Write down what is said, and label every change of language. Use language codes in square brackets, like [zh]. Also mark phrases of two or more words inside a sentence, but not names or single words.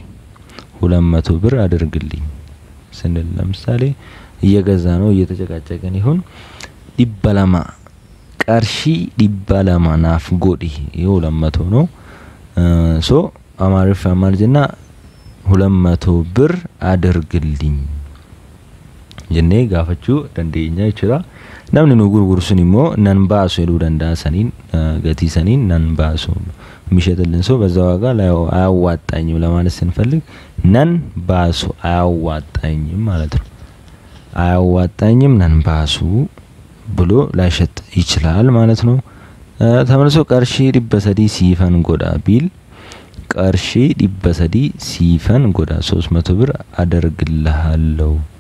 [am] 200 ብር አድርግልኝ ስንል ለምሳሌ እየገዛ ነው እየተጨቃጨቀን ይሁን [om] ዲበላማ ቀርሺ ዲበላማ ናፍጎዲ [am] ይሄው 200 ነው ሶ አማርፍ አማርጅና 200 ብር አድርግልኝ [om] jenne gaafachuu dandeenya jechuudha namni nu gurguru sun immoo nan baasu jedhuu danda'a saniin gatii saniin nan baasu [am] የሚሸጥልን ሰው በዛ ዋጋ ላይ አያዋጣኝም ለማለት ስንፈልግ [om] ነን ባሱ [am] አያዋጣኝም ማለት ነው አያዋጣኝም [om] ነን ባሱ [am] ብሎ ላይሸጥ ይችላል ማለት ነው ተመልሶ [om] ቀርሺ ዲበሰዲ ሲፈን ጎዳ [am] ቢል [om] ቀርሺ ዲበሰዲ ሲፈን ጎዳ [am] 300 ብር አደርግልሃለሁ